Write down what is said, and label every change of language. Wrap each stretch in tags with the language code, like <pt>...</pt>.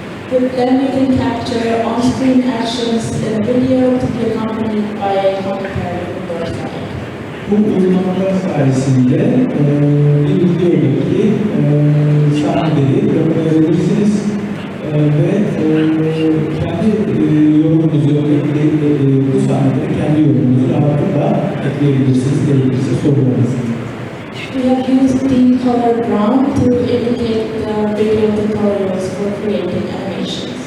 <en>With them, you can capture on-screen actions in a video to be accompanied by a commentary from your side.</en> <tr>Bu uygulamalar sayesinde bir videodaki sahneleri yakalayabilirsiniz ve kendi yorumunuzu, bu sahneleri kendi yorumunuzu rahatlıkla ekleyebilirsiniz, gerekirse sorularınız.</tr> <en>We have used the color brown to indicate the video tutorials for creating animations.</en>